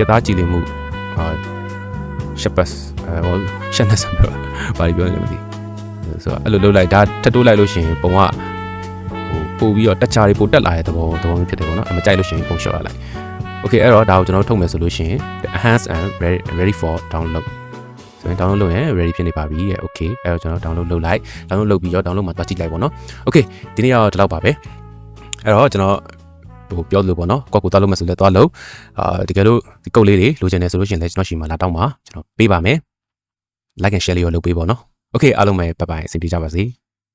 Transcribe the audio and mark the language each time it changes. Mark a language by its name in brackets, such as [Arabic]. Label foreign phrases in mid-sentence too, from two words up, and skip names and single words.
[Burmese] သားကြည့်လိမ့်မှုshapes ရှက်နေစမ်းပြောဘာပြောနေလဲမသိဆိုတော့အဲ့လိုလုပ်လိုက်ဒါထပ်တိုးလိုက်လို့ရှိရင်ပုံကပို့ပြီးတော့တက်ချာတွေပို့တက်လာတဲ့သ ဘောမျိုးဖြစ်တယ်ပေါ့နော်မကြိုက်လို့ရှိရင်ပုံလျှော့ရလိုက် okay အဲ့တော့ဒါကိုကျွန်တော်ထုတ်မယ်ဆိုလို့ရှိရင် [English] enhance and ready for download [Burmese] ဆိုရင် download လုပ်ရင် ready ဖြစ်နေပါပြီ။ okay အဲ့တော့ကျွန်တော် download လုပ်လိုက် download လုပ်ပြီးတော့ download မှာတွားကြည့်လိုက်ပေါ့နော်။ okay ဒီနေ့ကတော့ဒီလောက်ပါပဲ။အဲ့တော့ကျွန်တော်ပြောလို့ပေါ့နော်။ကိုယ်သွားလို့မဆိုလဲသွားလို့တကယ်လို့ဒီကုတ်လေးတွေလိုချင်တယ်ဆိုလို့ရှိရင်လည်းကျွန်တော်ရှိမှလာတောင်းပါကျွန်တော်ပေးပါမယ်။ [English] like and share [Burmese] လေးရောလုပ်ပေးပေါ့နော်။ okay အားလုံးပဲ [English] bye bye [Burmese] အဆင်ပြေကြပါစေ။